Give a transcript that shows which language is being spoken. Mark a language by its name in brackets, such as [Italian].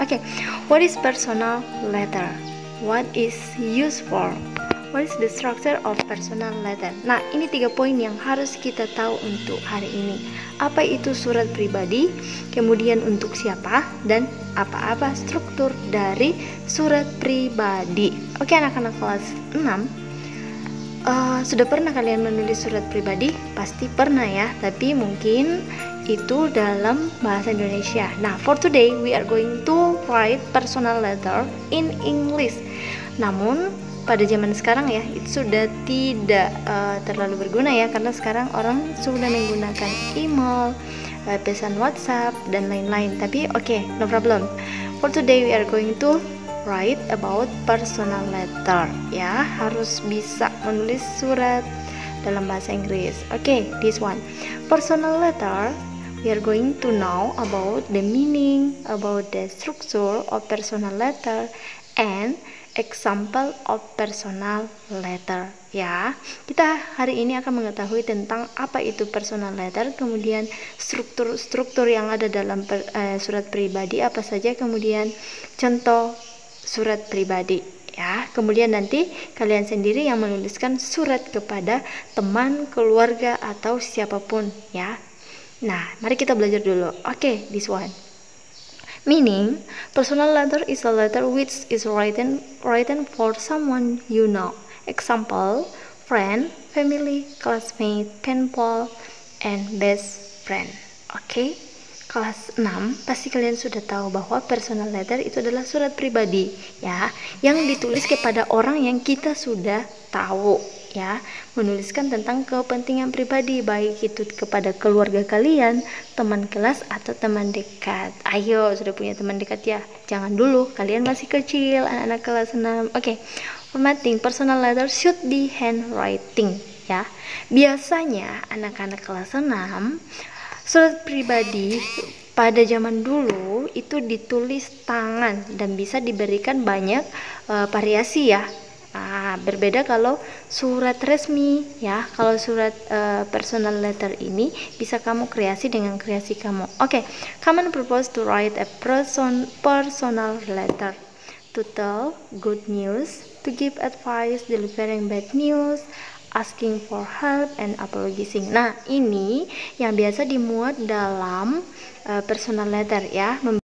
[English] Oke, what is personal letter? What is used for? What is the structure of personal letter? [Indonesian] Nah, ini 3 poin yang harus kita tahu untuk hari ini. Apa itu surat pribadi, kemudian untuk siapa, dan apa-apa struktur dari surat pribadi. Oke, anak-anak kelas 6, sudah pernah kalian menulis surat pribadi? Pasti pernah ya, tapi mungkin itu dalam bahasa Indonesia. [English] Nah, for today we are going to write personal letter in English. [Indonesian] Namun pada zaman sekarang ya, itu sudah tidak terlalu berguna ya, karena sekarang orang sudah menggunakan email, pesan WhatsApp, dan lain-lain. Tapi oke, [English] no problem. For today we are going to write about personal letter. [Indonesian] Ya, harus bisa menulis surat dalam bahasa Inggris. [English] Oke, this one. Personal letter, we are going to know about the meaning, about the structure of personal letter, and example of personal letter. [Indonesian] Ya, kita hari ini akan mengetahui tentang apa itu personal letter, kemudian struktur yang ada dalam surat pribadi apa saja, kemudian contoh surat pribadi. Ya, kemudian nanti kalian sendiri yang menuliskan surat kepada teman, keluarga, atau siapapun ya. Nah, mari kita belajar dulu. [English] Oke, this one. Meaning, personal letter is a letter which is written for someone you know. Example, friend, family, classmate, pen pal, and best friend. [Indonesian] Oke, kelas 6 pasti kalian sudah tahu bahwa personal letter itu adalah surat pribadi ya, yang ditulis kepada orang yang kita sudah tahu ya, menuliskan tentang kepentingan pribadi, baik itu kepada keluarga kalian, teman kelas, atau teman dekat. Ayo, sudah punya teman dekat ya? Jangan dulu, kalian masih kecil, anak-anak kelas 6. [English] Oke, formatting personal letter should be handwriting ya. [Indonesian] Biasanya anak-anak kelas 6 surat pribadi pada zaman dulu itu ditulis tangan dan bisa diberikan banyak variasi ya. Berbeda kalau surat resmi ya. Kalau surat personal letter ini bisa kamu kreasi dengan kreasi kamu. [English] Oke, common purpose to write a personal letter: to tell good news, to give advice, delivering bad news, asking for help, and apologizing. [Indonesian] Nah, ini yang biasa dimuat dalam personal letter ya.